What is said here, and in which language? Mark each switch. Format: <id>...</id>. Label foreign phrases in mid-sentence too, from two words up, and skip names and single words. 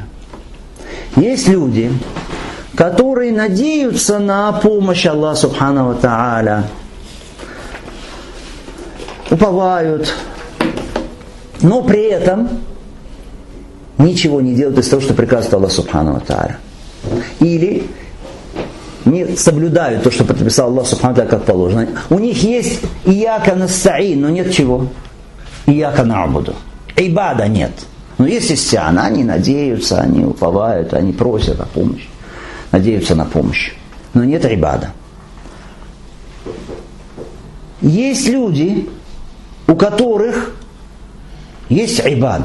<ru>Есть люди, которые надеются на помощь Аллаха</ru> <ar>سبحانه وتعالى,</ar> <ru>уповают, но при этом ничего не делают из того, что приказывает Аллах</ru> <ar>سبحانه وتعالى.</ar> <ru>Или не соблюдают то, что предписал Аллах</ru> <ar>سبحانه وتعالى,</ar> <ru>как положено. У них есть</ru> <ar>إياك نستعين,</ar> <ru>но нет чего?</ru> <ar>إياك نعبد.</ar> <ru>Ибада нет. Но есть истиана, они надеются, они уповают, они просят о помощи. Надеются на помощь. Но нет ибада. Есть люди, у которых есть ибада.</ru>